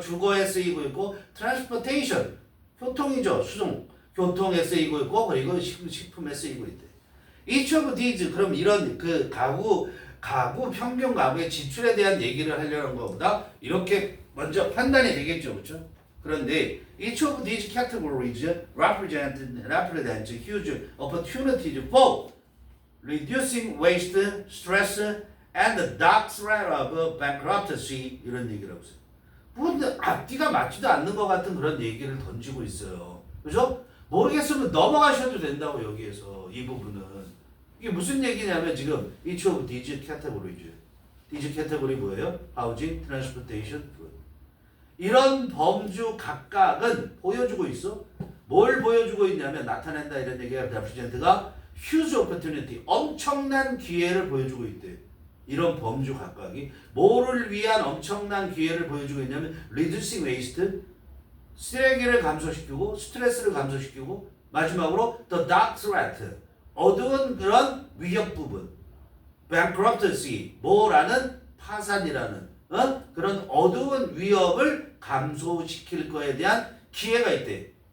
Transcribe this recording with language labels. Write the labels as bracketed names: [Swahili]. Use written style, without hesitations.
[Korean] 주거에 쓰이고 있고 transportation 교통이죠. 교통에 쓰이고 있고 그리고 식품에 쓰이고 있대. [English] Each of these [Korean] 그럼 이런 그 평균 가구의 지출에 대한 얘기를 하려는 것보다 이렇게 먼저 판단이 되겠죠. 그렇죠? [English] 그런데 each of these categories represent huge opportunities for reducing waste, stress, and the dark threat of bankruptcy [Korean] 이런 얘기를 하고 있어요. 그런데 앞뒤가 맞지도 않는 것 같은 그런 얘기를 던지고 있어요. 그죠? 모르겠으면 넘어가셔도 된다고 여기에서 이 부분은. 이게 무슨 얘기냐면 지금 [English] each of these categories. [Korean] these category 뭐예요? housing, transportation, food. 이런 범주 각각은 보여주고 있어. 뭘 보여주고 있냐면 나타낸다 이런 얘기가 represent가 huge opportunity, 엄청난 기회를 보여주고 있대. 이런 범주 각각이 뭐를 위한 엄청난 기회를 보여주고 있냐면 reducing waste, 쓰레기를 감소시키고 스트레스를 감소시키고 마지막으로 [English] the dark threat, [Korean] 어두운 그런 위협 부분, bankruptcy, 뭐라는 파산이라는 그런 어두운 위협을 감소시킬 거에 대한 기회가 있대.